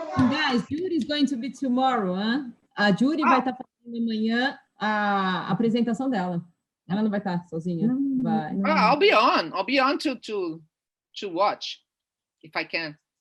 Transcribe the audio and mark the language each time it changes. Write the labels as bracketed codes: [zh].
[en] And guys, Judy is going to be tomorrow, huh? [pt] A Judy vai estar fazendo amanhã a apresentação dela. Ela não vai estar sozinha. Vai. [en] I'll be on to watch if I can.